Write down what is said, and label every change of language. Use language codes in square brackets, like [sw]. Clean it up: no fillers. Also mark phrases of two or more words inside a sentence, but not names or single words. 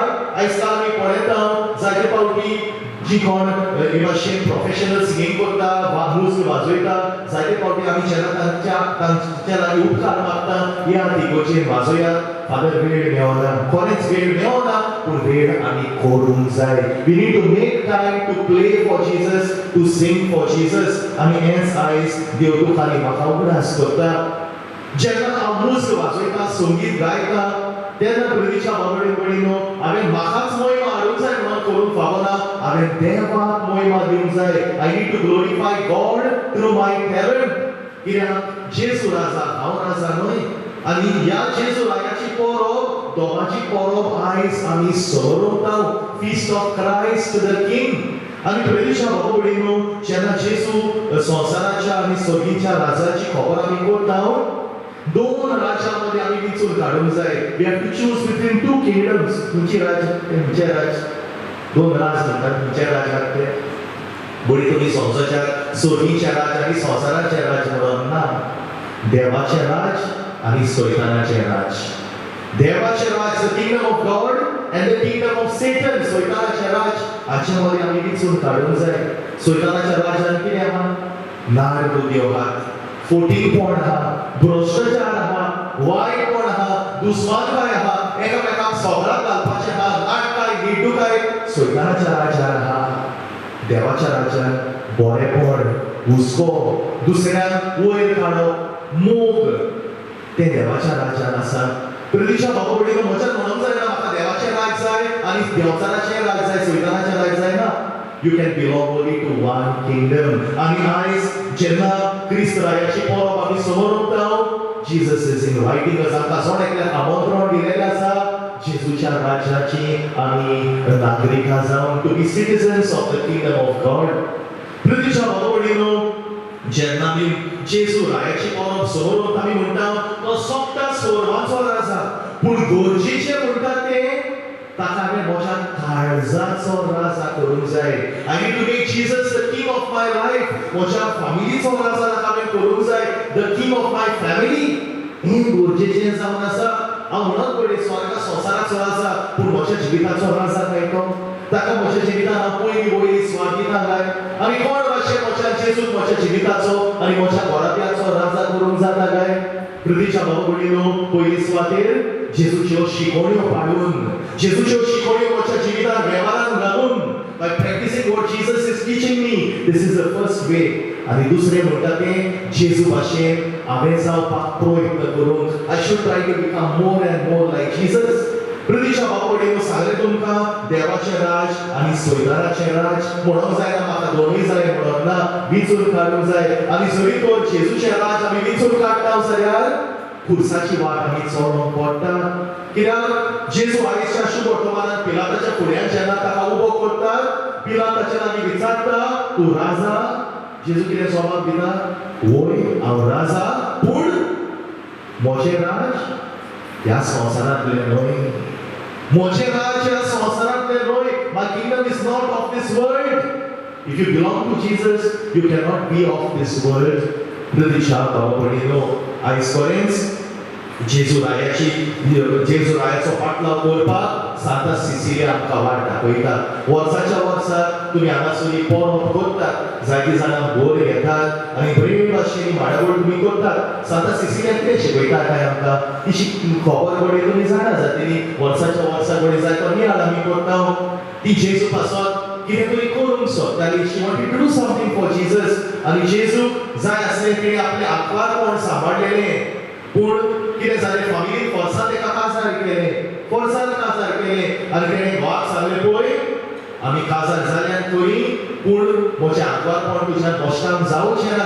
[kok] आयज काल आमी पळयता जायते फावटी जी कोण हे भाशेन प्रोफेशनल सिंगींग करता वा मुज्ग वाजयता, जायते फावटी आमी जेन्ना तांच्या लागीं उपकार मागता, या तिगोचेर वाजोयात. फादर वेळ मेळना, खरेंच वेळ मेळना, पूण वेळ आमी करूंक जाय. [en] We need to make time to play for Jesus, to sing for Jesus. [kok] आनी हेंच आयज देव तुकाली म्हाका उगडास करता. जेन्ना हांव मुज्ग वाजयता, संगीत गायता, तेन्ना प्रितीच्या बाबडीनो हांवें म्हाकाच महिमा हाडूंक जाय म्हणून करूंक फावना, हांवें देवाक महिमा दिवंक जाय. [en] I need to glorify God through my talent. [kok] कित्याक जेजू राजा, हांव राजा न्हय. आनी ह्या जेजू राजाची परब, दोगाची परब आयज आमी सोरोंता. [en] Feast of Christ the King. [kok] आनी प्रितीच्या बाबडीनो, जेन्ना जेजू संवसाराच्या आनी सर्गीच्या राजाची खबर आमी करता, दोन राज्यांमध्ये आमी विचून काडूंक जाय. [en] We have to choose between two kingdoms. [kok] खंयची राज? खंयचे राज? दोन राज म्हणटात. खंयचे राज आहात ते? बरी तुमी संवसाराच्या सर्गीच्या राज आनी संवसाराचे राज म्हणून ना. देवाचे राज आनी सैतानाचे राज. देवाचे राज [en] the kingdom of God and the kingdom of Satan, [kok] सैतानाचे राज. हाचे मध्ये आमी विचून काडूंक जाय. सैतानाच्या राजान कितें आहा? नारबुद्यो आहात, फोटीकपण आहा, भ्रश्टाचार आहा, वायटपण आहा, दुस्मानकाय आहा, एकामेकांक सोबराक घालपाचें आहा, नाटकाय, निर्डुकाय सैतानाच्या राजान आहा. देवाच्या राजान बरेपण, हुस्को, दुसऱ्यांक वयर काडप, मोग ते देवाच्या राजान आसा. प्रितीच्या बाबडीनो, म्हज्यान म्हणूंक जायना म्हाका देवाचें राज जाय आनी देंवचाराचें राज जाय सैतानाचें राज जायना. [en] You can belong only to one kingdom. [kok] आनी आयज जेन्ना क्रिस्त रायाची परब आमी समोर उरता, [en] Jesus is inviting us. [kok] आमकां सोड एकल्याक आमंत्रण दिलेलें आसा जेजूच्या राज्याची आमी नागरिकां जावन [en] to be citizens of the kingdom of God. [kok] प्रितीच्या भाव भयणीनो, जेन्ना आमी जेजू रायाची परब समोर उरता आमी म्हणटा तो सोंपता स्वर्गाचो राज आसा, पूण गरजेचें म्हणटा तें ताका हांवें म्हज्या काळजाचो राजा करूंक जाय. [en] I need to make Jesus the king of my life. [kok] म्हज्या फॅमिलीचो राजा ताका हांवें करूंक जाय. [en] the king of my family [kok] हें गरजेचें जावन आसा. हांव म्हणत पळय स्वर्गा संवसाराचो राजा, पूण म्हज्या जिविताचो राजा काय तो? ताका म्हज्या जिवितान हांव पयलीं वयली स्वार्थ दिता काय? आनी कोण भाशेन म्हज्या जेजूक म्हज्या जिविताचो आनी म्हज्या घराब्याचो राजा करूंक जाता काय? प्रितीच्या भाव भयणीनो, पयली सुवातेर जेजूच्यो शिकवण्यो पाळून, जेजूच्यो शिकवण्यो म्हज्या जिवितान वेव्हारान घालून, [en] by practicing what Jesus is teaching me, this is the first way. [kok] आनी दुसरें म्हणटा तें जेजू भाशेन हांवें जावपाक प्रयत्न करूंक. [en] I should try to become more and more like Jesus. [kok] प्रितीच्या भाव भयणीनो, सांगलें तुमकां देवाचें राज आनी सैतानाचें राज म्हणूंक जायना. म्हाका दोनूय जाय म्हणून ना, विंचून काडूंक जाय. आनी जरी तर जेजूचें राज आमी विंचून काडटा जाल्यार खुर्साची वाट आमी चलोवंक पडटा. कित्याक जेजू आयजच्या शुभ वर्तमानांत पिलाताच्या फुड्यान जेन्ना ताका उबो करतात, पिलाताचे लागीं विचारता, तूं राजा? जेजू कितें जबाब दिता? वय, हांव राजा, पूण म्हजें राज ह्या संवसारांतलें न्हय. म्हजें राज ह्या संवसारांतलें न्हय. [en] My kingdom is not of this world. If you belong to Jesus, you cannot be of this world. [kok] प्रितीच्या भाव भयणीनो, आयज पर्यंत जेजू रायाचो पाटलाव करपाक सांता सिसिलिया आमकां वाट दाखयता. वर्साच्या वर्सा तुमी हांगासर परब करतात, जायतीं जाणां बोर घेतात आनी बरे भाशेन माडावळ तुमी करतात. सांता सिसिलिया कितें शिकयता काय आमकां? ती खबर घडये तुमी जाणा जातली. वर्साच्या वर्सा घडये जाय तो नियाळ आमी करता. ती जेजू पासत कितें तरी करूंक सोदताली. [en] She wanted to do something for Jesus. [kok] आनी जेजूक जाय आसलें तिणें आपलें आंकवारपण सांबाळलेलें. पूण कितें जालें? फॅमिलीन फोर्सान तेका काजार केलें, फोर्सान काजार केलें. आनी तेणें घोवाक सांगलें, पळय आमी काजार जाल्यात खरी, पूण म्हजें आंकवारपण तुज्यान नश्टान जावचें ना.